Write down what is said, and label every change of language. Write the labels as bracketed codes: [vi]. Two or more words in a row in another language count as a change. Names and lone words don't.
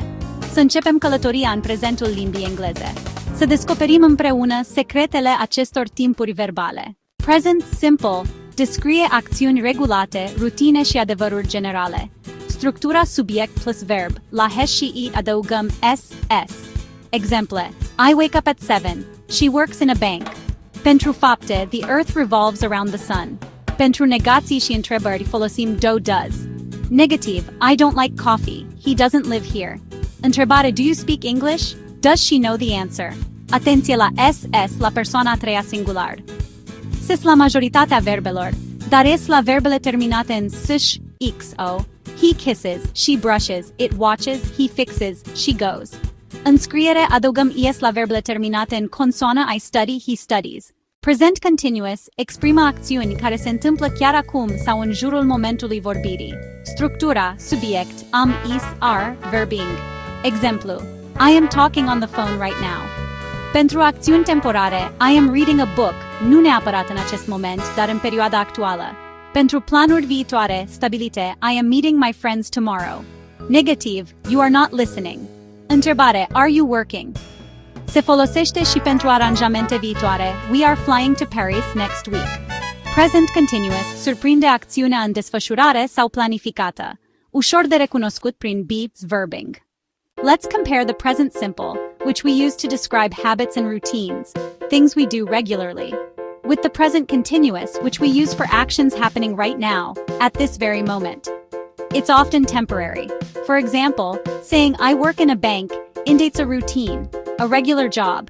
[ro] Să începem călătoria în prezentul limbii engleze. Să descoperim împreună secretele acestor timpuri verbale. [en] Present simple [ro] descrie acțiuni regulate, rutine și adevăruri generale. Structura subiect plus verb, la hes și i adăugăm s. Exemple: [en] I wake up at 7. She works in a bank. [ro] Pentru fapte, [en] the earth revolves around the sun. [ro] Pentru negații și întrebări folosim does. [en] Negative: I don't like coffee. He doesn't live here. Întrebare: Do you speak English? Does she know the answer? [ro] Atenție la ss la persoana a treia singular. Ses la majoritatea verbelor, dar es la verbele terminate în sh, xo. [en] He kisses, she brushes, it watches, he fixes, she goes. [ro] În scriere adăugăm es la verbele terminate în consoană [en] I study, he studies. Present continuous [ro] exprimă acțiuni care se întâmplă chiar acum sau în jurul momentului vorbirii. Structura, subiect, am, is, are, verbing. [en] Exemplu: I am talking on the phone right now. [ro] Pentru acțiuni temporare, [en] I am reading a book, [ro] nu neapărat în acest moment, dar în perioada actuală. Pentru planuri viitoare, stabilite, [en] I am meeting my friends tomorrow. Negative: You are not listening. Întrebare: Are you working? [ro] Se folosește și pentru aranjamente viitoare. [en] We are flying to Paris next week. Present continuous [ro] surprinde acțiunea în desfășurare sau planificată. Ușor de recunoscut prin [en] be's verbing. Let's compare the present simple, which we use to describe habits and routines, things we do regularly, with the present continuous, which we use for actions happening right now, at this very moment. It's often temporary. For example, saying I work in a bank indicates a routine, a regular job.